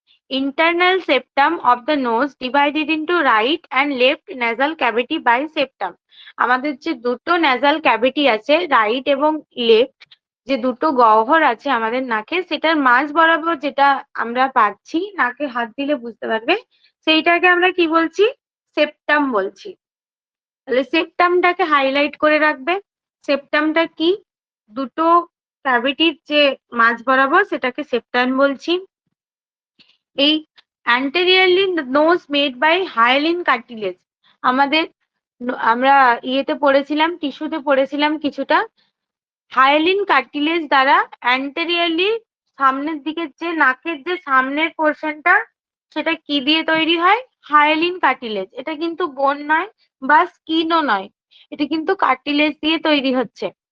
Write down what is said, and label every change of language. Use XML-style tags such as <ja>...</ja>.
<en>Internal septum of the nose divided into right and left nasal cavity by septum.</en> <bn>আমাদের যে দুটো nasal cavity আছে, right এবং left, যে দুটো গহ্বর আছে আমাদের নাকে, সেটার মাঝ বরাবর যেটা আমরা পাচ্ছি, নাকে হাত দিলে বুঝতে পারবে, সেইটাকে আমরা কি বলছি? সেপ্টাম বলছি। তাহলে সেপ্টামটাকে হাইলাইট করে রাখবে। সেপ্টামটা কি? দুটো ক্যাভিটির যে মাঝ বরাবর, সেটাকে সেপ্টাম বলছি।</bn> <en>এই anteriorly nose made by hyaline cartilage।</en> <bn>আমাদের আমরা ইয়েতে পড়েছিলাম, টিস্যুতে পড়েছিলাম কিছুটা, হায়ালিন কার্টিলেজ দ্বারা anteriorly সামনের দিকের যে নাকের যে সামনের পোর্শনটা, সেটা কি দিয়ে তৈরি হয়? Hyaline cartilage. এটা কিন্তু বোন নয় বা স্কিনও নয়, এটা কিন্তু কার্টিলেজ দিয়ে তৈরি হচ্ছে।</bn>